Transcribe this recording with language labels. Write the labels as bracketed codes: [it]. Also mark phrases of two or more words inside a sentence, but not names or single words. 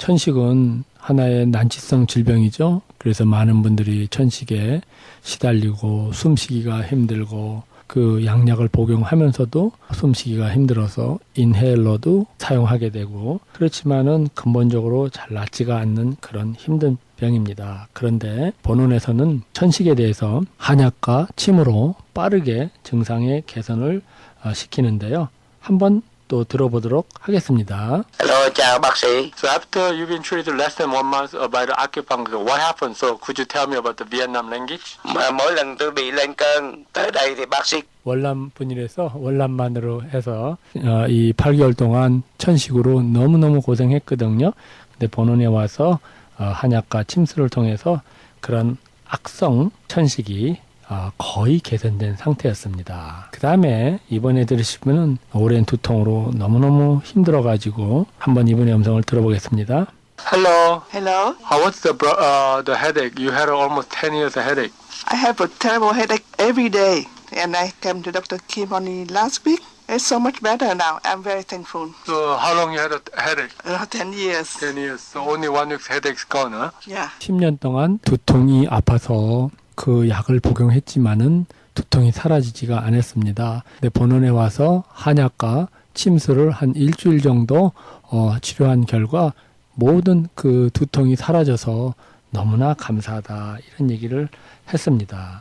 [ko] 천식은 하나의 난치성 질병이죠. 그래서 많은 분들이 천식에 시달리고 숨쉬기가 힘들고 그 약약을 복용하면서도 숨쉬기가 힘들어서 인헤일러도 사용하게 되고 그렇지만은 근본적으로 잘 낫지가 않는 그런 힘든 병입니다. 그런데 본원에서는 천식에 대해서 한약과 침으로 빠르게 증상의 개선을 시키는데요. 한번 또 들어보도록 하겠습니다. [vi] Hello, chào bác sĩ. [en] So after you've been treated less than 1 month by the acupuncture, what happened? So could you tell me about the Vietnam language? [vi] Mà mỗi lần tôi bị lên cơn tới đây thì bác sĩ [ko] 월남 분이라서 월남만으로 해서 이 8개월 동안 천식으로 너무너무 고생했거든요. 근데 본원에 와서 한약과 침수를 통해서 그런 악성 천식이 거의 개선된 상태였습니다. 그 다음에 이번에 들으실 분은 오랜 두통으로 너무너무 힘들어가지고 한번 이분의 음성을 들어보겠습니다. [en] Hello. Hello. How was the headache? You had almost 10 years of headache. I have a terrible headache every day, and I came to Dr. Kim only last week. It's so much better now. I'm very thankful. So how long you had a headache? 10 years. 10 years. So only 1 week's headache's gone, huh? Yeah. [ko] 10년 동안 두통이 아파서 그 약을 복용했지만은 두통이 사라지지가 않았습니다. 근데 본원에 와서 한약과 침수를 한 일주일 정도 치료한 결과 모든 그 두통이 사라져서 너무나 감사하다 이런 얘기를 했습니다.